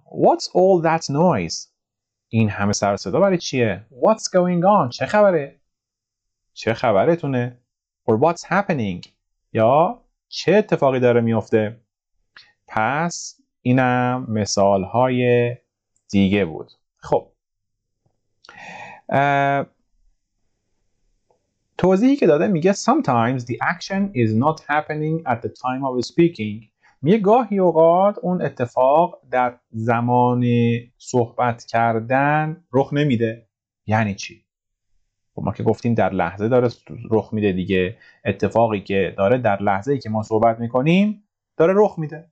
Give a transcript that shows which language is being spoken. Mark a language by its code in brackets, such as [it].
[en] What's all that noise? [fa] این همه سر و صدا برای چیه؟ [en] What's going on? [fa] چه خبره؟ چه خبرتونه؟ [en] Or what's happening? [fa] یا چه اتفاقی داره میفته؟ پس اینم مثالهای دیگه بود. خب توضیحی که داده میگه [en] sometimes the action is not happening at the time of speaking. [fa] میگه گاهی اوقات اون اتفاق در زمان صحبت کردن رخ نمیده. یعنی چی؟ خب ما که گفتیم در لحظه داره رخ میده دیگه. اتفاقی که داره در لحظه‌ای که ما صحبت میکنیم داره رخ میده.